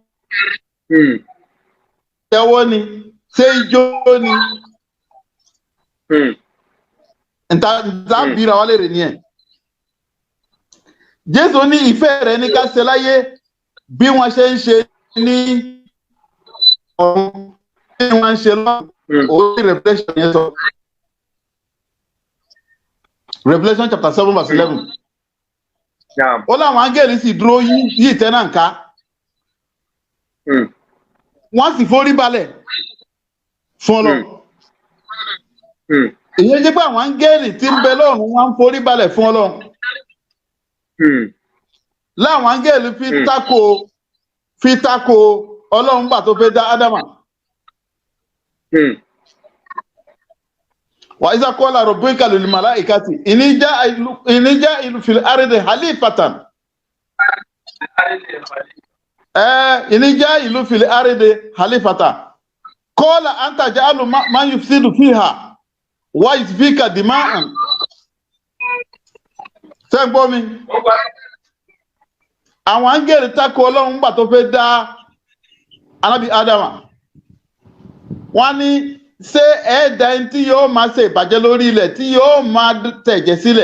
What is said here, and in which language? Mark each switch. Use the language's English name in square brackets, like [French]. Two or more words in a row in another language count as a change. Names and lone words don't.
[Yoruba] Tẹ́wọ́ ni ṣé ijó ni nta bíra wa léèrè nìyẹn. Jésù ní ìfẹ́ rẹ ní ká ṣe láyé bí wọ́n ṣe ń ṣe ní ọ̀run bí wọ́n ń ṣe lọ́run. Orí Revelation yẹn sọ. [English] Revelation chapter 7 verse 11. [Yoruba] Ó láwọn áńgẹ́lì sì dúró yí ìtẹ́ náà ká. Wọ́n sì forí balẹ̀ fún Ọlọ́run. ìyẹn jẹ́ pé àwọn áńgẹ́lì tí ń bẹ lọ́run wọ́n ń forí balẹ̀ fún Ọlọ́run. Láwọn áńgẹ́lì fi tako Ọlọ́run gbà tó fẹ́ dá Ádámà. [Arabic] وإذ قال ربك للملائكة إني جاعل في الأرض خليفة. إني جاعل في الأرض خليفة. قالوا أتجعل من يفسد فيها ويسفك الدماء. [Yoruba] Ṣé gbọ́ mi? Àwọn áńgẹ́lì tako Ọlọ́run gbà tó fẹ́ dá Ànábì Ádámà. Wọ́n ní ṣé ẹ̀dá ẹni tí yóò máa ṣe ìbàjẹ́ lórí ilẹ̀ tí yóò máa tẹ̀jẹ̀ sílẹ̀.